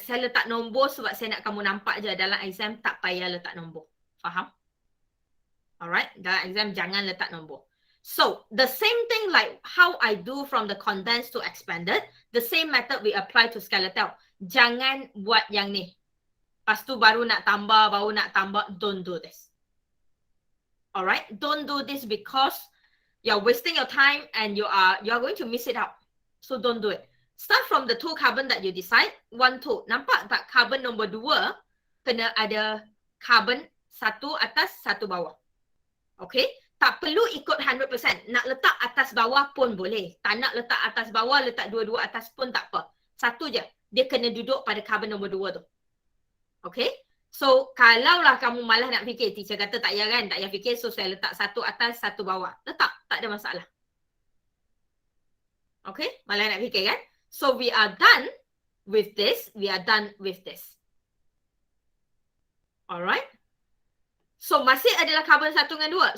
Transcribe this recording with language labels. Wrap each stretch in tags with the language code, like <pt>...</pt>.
<ms>Saya letak nombor sebab saya nak kamu nampak je dalam exam tak payah letak nombor. Faham? Alright, dalam exam jangan letak nombor.</ms> <en>So, the same thing like how I do from the condensed to expanded, the same method we apply to skeletal.</en> <ms>Jangan buat yang ni. Lepas tu baru nak tambah,</ms> <en>don't do this. Alright, don't do this because you're wasting your time and you are going to miss it out. So don't do it. Start from the 2 carbon that you decide.</en> <ms>1, 2. Nampak tak carbon nombor 2 kena ada carbon 1 atas 1 bawah. Okay? Tak perlu ikut 100%. Nak letak atas bawah pun boleh. Tak nak letak atas bawah, letak dua-dua atas pun tak apa. Satu je. Dia kena duduk pada carbon nombor 2 tu. Okay? So, kalaulah kamu malah nak fikir, teacher kata tak payah kan, tak payah fikir, so saya letak 1 atas, 1 bawah. Letak, tak ada masalah. Okay, malah nak fikir kan?</ms> <en>So, we are done with this, we are done with this. Alright?</en> <ms>So, masih adalah carbon 1 dengan 2.</ms>